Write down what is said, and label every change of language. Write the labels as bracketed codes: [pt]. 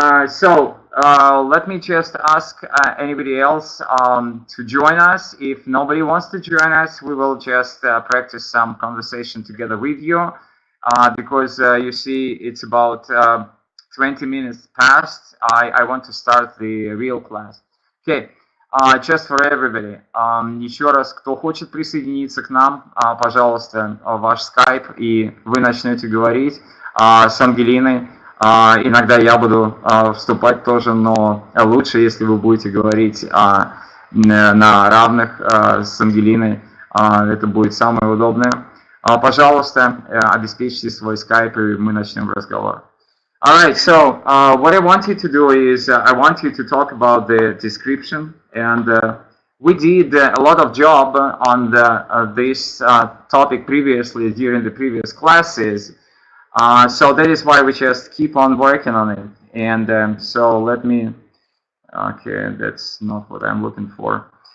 [en] So let me just ask anybody else to join us. If nobody wants to join us, we will just practice some conversation together with you because you see it's about 20 minutes past. I want to start the real class. Okay. Just for everybody. [ru] Еще раз, кто хочет присоединиться к нам, пожалуйста, ваш скайп, и вы начнете говорить с Ангелиной. Иногда я буду вступать тоже, но лучше, если вы будете говорить на равных с Ангелиной. Это будет самое удобное. Пожалуйста, обеспечьте свой скайп, и мы начнем разговор. [en] Alright, so what I want you to do is I want you to talk about the description, and we did a lot of job on this topic previously during the previous classes. So that is why we just keep on working on it. And so let me, okay, that's not what I'm looking for.